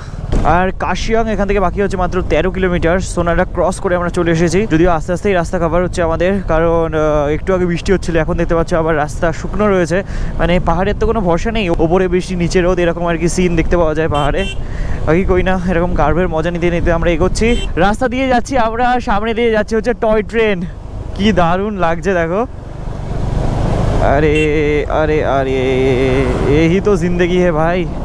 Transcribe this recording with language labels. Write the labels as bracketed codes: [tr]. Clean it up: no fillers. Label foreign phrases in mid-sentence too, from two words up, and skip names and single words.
[bn] আর কার্শিয়াং এখান থেকে বাকি হচ্ছে মাত্র 13 কিলোমিটার। সোনাডা ক্রস করে আমরা চলে এসেছি, যদিও আস্তে আস্তেই রাস্তা কভার হচ্ছে আমাদের, কারণ একটু আগে বৃষ্টি হচ্ছিল, এখন দেখতে পাচ্ছ আবার রাস্তা শুকনো রয়েছে। মানে পাহাড়ের তো কোনো ভরসা নেই, ওপরে বৃষ্টি নিচে রোদ, এরকম আর কি সিন দেখতে পাওয়া যায় পাহাড়ে। বাকি কই না, এরকম কার্ভের মজা নিতে নিতে আমরা এগোচ্ছি। রাস্তা দিয়ে যাচ্ছি আমরা, সামনে দিয়ে যাচ্ছি হচ্ছে টয় ট্রেন। কি দারুণ লাগছে দেখো। [hi] अरे अरे अरे यही तो जिंदगी है भाई।